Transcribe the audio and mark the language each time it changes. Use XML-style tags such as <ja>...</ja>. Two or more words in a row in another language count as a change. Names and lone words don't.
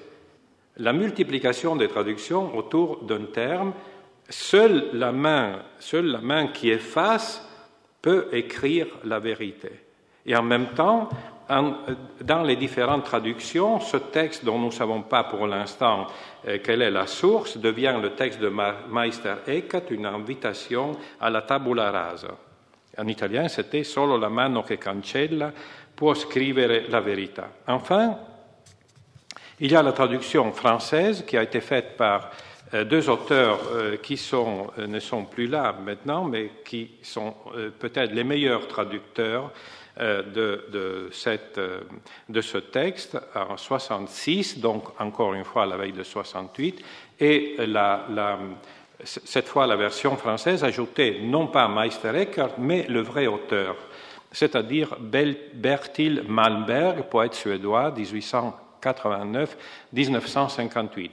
<fr>La multiplication des traductions autour d'un terme, seule la main qui efface peut écrire la vérité. Et en même temps, dans les différentes traductions, ce texte dont nous ne savons pas pour l'instant quelle est la source devient le texte de Meister Eckhart, une invitation à la</fr> <la>tabula rasa.</la> <fr>En italien, c'était</fr> <it>solo la mano che cancella può scrivere la verità.</it> <fr>Enfin, il y a la traduction française qui a été faite par deux auteurs qui ne sont plus là maintenant, mais qui sont peut-être les meilleurs traducteurs de ce texte en 1966, donc encore une fois à la veille de 1968, et cette fois la version française ajoutait non pas Meister Eckhart, mais le vrai auteur, c'est-à-dire Bertil Malmberg, poète suédois, 1889-1958.</fr>